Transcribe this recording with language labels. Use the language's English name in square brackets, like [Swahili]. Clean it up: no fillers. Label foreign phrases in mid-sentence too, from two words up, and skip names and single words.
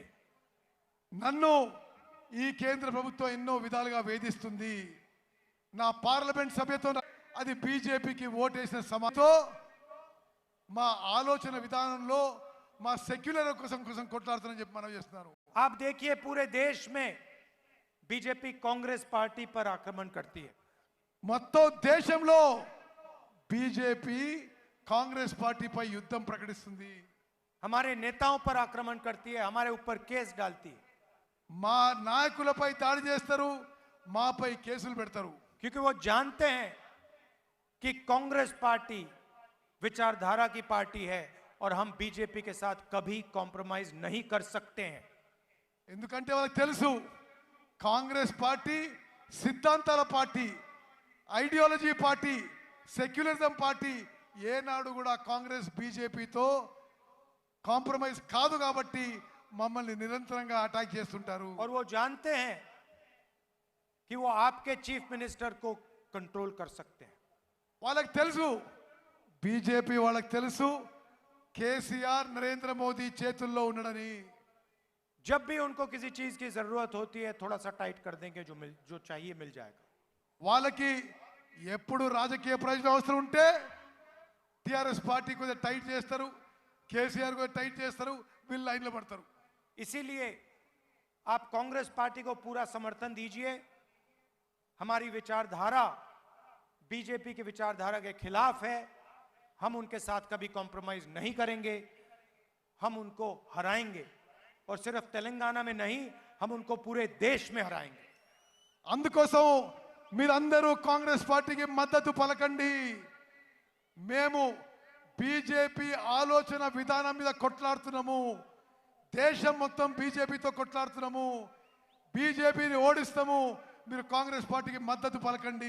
[Telugu] నన్ను ఈ కేంద్ర ప్రభుత్వం ఎన్నో విధాలుగా వేధిస్తుంది। నా పార్లమెంట్ సభ్యత్వం అది బీజేపీకి ఓటేసిన సమాతో మా ఆలోచన విధానంలో మా సెక్యులర్ కోసం కొట్లాడుతానని చెప్పి మనం చేస్తున్నారు। [Hindi] आप देखिए पूरे देश में बीजेपी कांग्रेस पार्टी पर आक्रमण करती है। [Telugu] మొత్తం దేశంలో బీజేపీ కాంగ్రెస్ పార్టీపై యుద్ధం ప్రకటిస్తుంది। [Hindi] हमारे नेताओं पर आक्रमण करती है, हमारे ऊपर केस डालती है, [Telugu] మా నాయకులపై దాడి చేస్తారు, మాపై కేసులు పెడతారు। [Hindi] क्योंकि वो जानते हैं कि कांग्रेस पार्टी विचारधारा की पार्टी है और हम बीजेपी के साथ कभी कॉम्प्रोमाइज नहीं कर सकते हैं। [Telugu] ఎందుకంటే వాళ్ళకి తెలుసు కాంగ్రెస్ పార్టీ సిద్ధాంతాల పార్టీ, [English] ideology party, secularism party, [Telugu] ఏనాడు కూడా కాంగ్రెస్ బీజేపీతో కాంప్రమైజ్ కాదు కాబట్టి మమ్మల్ని నిరంతరంగా అటాక్ చేస్తుంటారు। [Hindi] और वो जानते हैं कि वो आपके [English] chief minister [Hindi] को कंट्रोल कर सकते हैं। [Telugu] వాళ్ళకి తెలుసు, బీజేపీ వాళ్ళకి తెలుసు కేసీఆర్ నరేంద్ర మోదీ చేతుల్లో ఉండడని। [Hindi] जब भी उनको किसी चीज की जरूरत होती है थोड़ा सा टाइट कर देंगे, जो चाहिए मिल जाएगा। [Telugu] వాళ్ళకి ఎప్పుడు రాజకీయ ప్రయోజనం అవసరం ఉంటే టిఆర్ఎస్ పార్టీ కొద్దిగా టైట్ చేస్తారు, కేసీఆర్ కొద్దిగా టైట్ చేస్తారు, వీళ్ళు లైన్లో పడతారు। [Hindi] इसीलिए आप कांग्रेस पार्टी को पूरा समर्थन दीजिए। हमारी विचारधारा बीजेपी की विचारधारा के खिलाफ है, हम उनके साथ कभी कॉम्प्रोमाइज नहीं करेंगे, हम उनको हराएंगे और सिर्फ तेलंगाना में नहीं, हम उनको पूरे देश में हराएंगे। [Telugu] అందుకోసం మీరందరూ కాంగ్రెస్ పార్టీకి మద్దతు పలకండి। మేము బీజేపీ ఆలోచన విధానం మీద కొట్లాడుతున్నాము, దేశం మొత్తం బీజేపీతో కొట్లాడుతున్నాము, బీజేపీని ఓడిస్తాము। మీరు కాంగ్రెస్ పార్టీకి మద్దతు పలకండి।